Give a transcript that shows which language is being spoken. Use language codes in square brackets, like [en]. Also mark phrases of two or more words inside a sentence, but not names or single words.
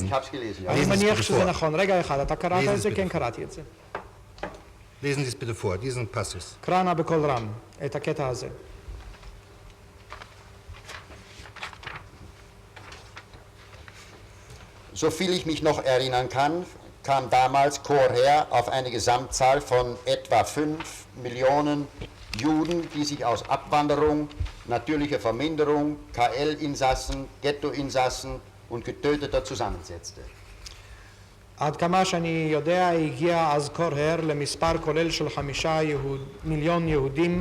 [de] Ich habe es gelesen, ja. [he] אני [de] Lesen Sie es [he] מניח [de] bitte [he] שזה [de] vor. [he] נכון. רגע אחד, אתה קראת [de] Lesen [he] את זה? [de] Sie [he] כן, [de] bitte. [he] קראתי את זה. [de] Lesen Sie es bitte vor, diesen Passus. [he] קרא נא בקול רם את הקטע הזה. [de] So viel ich mich noch erinnern kann, kam damals Chorherr auf eine Gesamtzahl von etwa 5 Millionen Juden, die sich aus Abwanderung, natürlicher Verminderung, KL-Insassen, Ghetto-Insassen und Getöteter zusammensetzte. [he] עד כמה שאני יודע, הגיע אז קורהר למספר כולל של 5 מיליון יהודים.